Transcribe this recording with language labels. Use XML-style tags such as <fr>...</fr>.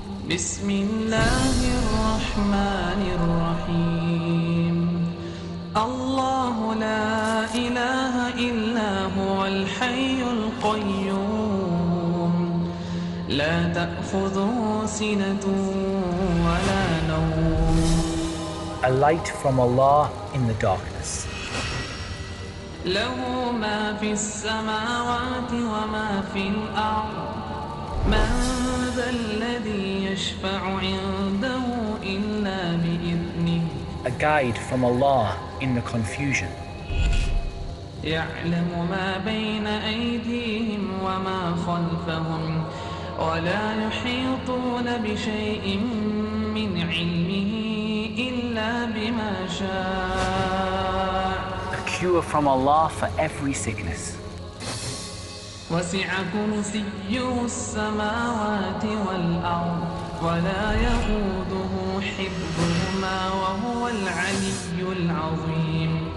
<ar>بسم الله الرحمن الرحيم. الله لا إله إلا هو الحي القيوم لا تأخذه سنة ولا نوم.</ar> <en>A light from Allah in the darkness.</en> <ar>له ما في السماوات وما في الأرض. من ذا الذي يشفع عنده إلا بإذنه.</ar> <en>A guide from Allah in the confusion.</en> <ar>يعلم ما بين أيديهم وما خلفهم ولا يحيطون بشيء من علمه إلا بما شاء.</ar> <en>A cure from Allah for every sickness.</en> <ar>وسع كرسيه السماوات والأرض ولا يؤوده حفظهما وهو العلي العظيم.</ar>